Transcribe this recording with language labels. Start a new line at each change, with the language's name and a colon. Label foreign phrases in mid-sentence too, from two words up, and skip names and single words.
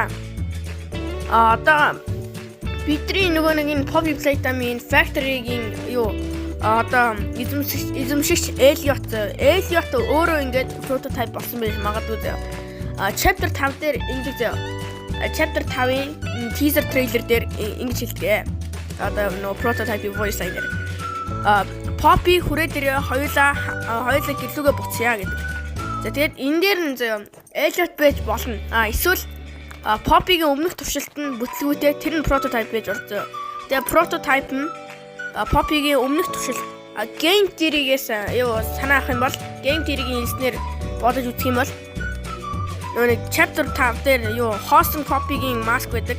Mongolian: Одоо бидний нөгөө нэг энэ Poppy Playtime-ийн factory-гийн юу одоо эзэмшигч Elliot өөрөө ингээд prototype болсон байж магадгүй зөө. Chapter 5 дээр ингэж зөө. Chapter 5-ийн
English: teaser trailer
Mongolian: дээр ингэж хэлдэг. Одоо нөгөө
English: prototype voice line
Mongolian: дээр Poppy хүрээ дээр хоёулаа гэлүүгээ буцъя гэдэг. За тэгээд энэ дээр нь зөө Elliot байж болно. Эсвэл Poppy-гийн өмнөх туршилт нь бүтлгүүтэй тэр нь prototype байж орсон. Тэгээд prototype нь Poppy-гийн өмнөх туршилт game theory-гээс санаах юм бол game theory-гийн хэлснээр бодож үзэх юм бол нэг chapter 5 дээр Hosen Poppy-гийн mask байдаг.